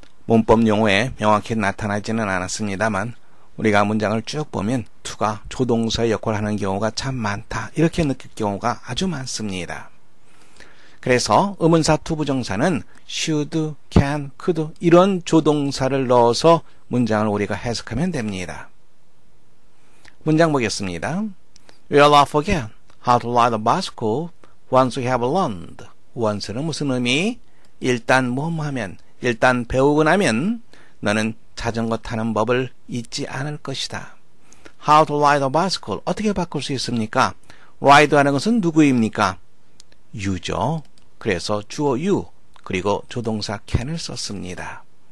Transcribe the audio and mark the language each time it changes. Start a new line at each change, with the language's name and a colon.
Korean: 문법 용어에 명확히 나타나지는 않았습니다만 우리가 문장을 쭉 보면 to가 조동사의 역할을 하는 경우가 참 많다, 이렇게 느낄 경우가 아주 많습니다. 그래서 의문사 투부정사는 should, can, could 이런 조동사를 넣어서 문장을 우리가 해석하면 됩니다. 문장 보겠습니다.
English: We'll not forget how to ride a bicycle once we have learned.
Korean: once는 무슨 의미? 일단 뭐하면, 일단 배우고 나면 너는 자전거 타는 법을 잊지 않을 것이다.
English: How to ride a bicycle.
Korean: 어떻게 바꿀 수 있습니까? ride 하는 것은 누구입니까? you죠. 그래서 주어 you 그리고 조동사 can을 썼습니다.